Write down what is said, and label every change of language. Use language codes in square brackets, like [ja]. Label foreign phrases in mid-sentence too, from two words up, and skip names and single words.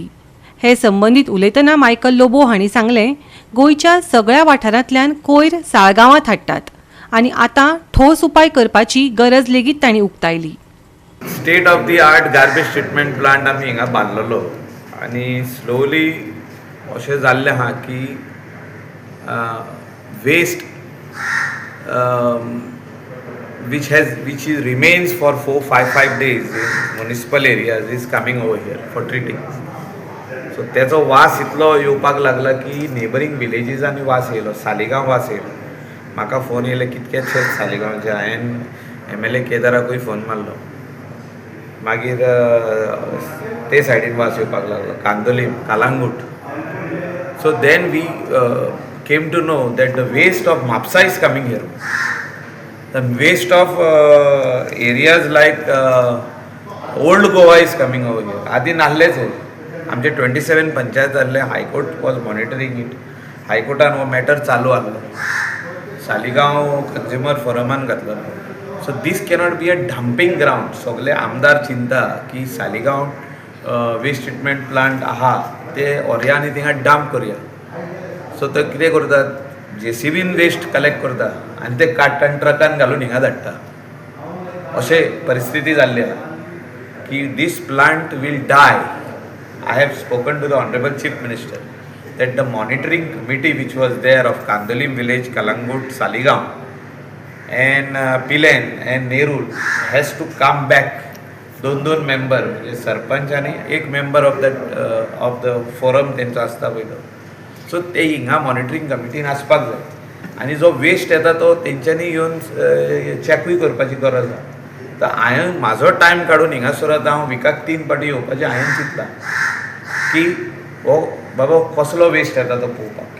[kok] हे संबंदीत उलयतना मायकल लोबो हांणी सांगलें गोंयच्या सगळ्या वाठारांतल्यान कोयर साळगांवांत हाडटात आनी आतां ठोस उपाय करपाची गरज लेगीत तांणी उक्तायली. [en] state of the art garbage treatment plant [kok] आमी हिंगा बांदलेलो आनी स्लोली अशें जाल्लें आहा की वेस्ट [en] which remains for 4-5 days in municipal areas is coming over here for treating. [kok] So त्याचो वास इतलो येवपाक लागला की [en] neighbouring villages [kok] वास येयलो. सालिगांव वास येयलो. म्हाका फोन येयले कितकेशे सालिगांवचे. हांवें MLA केदाराकूय फोन मारलो. मागीर ते सायडीन वास येवपाक लागलो. कांदोलीम, कालांगूट. [en] So then we came to know that the waste of म्हापसा is coming here. The waste of areas like old Goa is coming over here. [kok] आधी नाहलेच आहे. आमचे 27 पंचायत जाल्ले. [en] High Court was monitoring it. [kok] हायकोर्टान हो मॅटर चालू आहलो. सालिगांव कंज्युमर फोरमान घातलो. [en] So this cannot be a dumping ground. [kok] सगळे आमदार चिंता की सालिगांव [en] waste treatment plant [kok] आहा ते ओर्यांनी थिंगा डंप करुया. सो ते कितें करतात JCBन [en] waste collect [kok] करता आनी ते काडटा आनी ट्रकान घालून हिंगा धाडटा. अशें परिस्थिती जाल्ली आहा की [en] this plant will die. I have spoken to the honourable Chief Minister [kok] that the monitoring committee which was there of Kandolim village, Kalangut, Saligaon and Pilen and Nerul has to come back. दोन मेंबर म्हणजे सरपंच आणि एक [en] member of that of the forum [kok] तेंचो आसता पळय. सो ते हिंगा [en] monitoring committee [kok] आसपाक जाय आनी जो वेस्ट येता तो तेंच्यांनी येवन चॅकूय करपाची गरज आसा. तर हांवें म्हाजो टायम काडून हिंगासर आतां हांव विकाक 3 फावटी येवपाचें हांवें चिंतलां की हो बाबा कसलो वेस्ट येता तो पळोवपाक.